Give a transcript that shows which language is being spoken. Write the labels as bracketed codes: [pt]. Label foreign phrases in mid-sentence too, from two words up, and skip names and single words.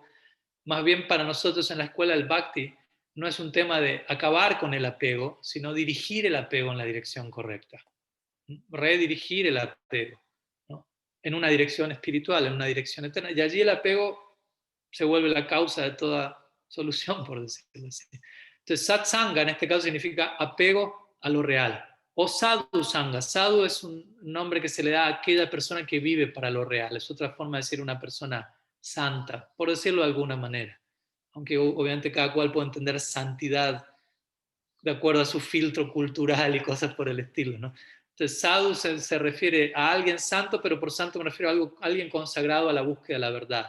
[es] Más bien para nosotros en la escuela del Bhakti no es un tema de acabar con el apego, sino dirigir el apego en la dirección correcta. Redirigir el apego, ¿no? En una dirección espiritual, en una dirección eterna. Y allí el apego se vuelve la causa de toda solución, por decirlo así. Entonces, satsanga en este caso significa apego a lo real. O sadhu sanga. Sadhu es un nombre que se le da a aquella persona que vive para lo real. Es otra forma de decir una persona santa, por decirlo de alguna manera. Aunque obviamente cada cual puede entender santidad de acuerdo a su filtro cultural y cosas por el estilo, ¿no? Entonces, sadhu se refiere a alguien santo, pero por santo me refiero a alguien consagrado a la búsqueda de la verdad.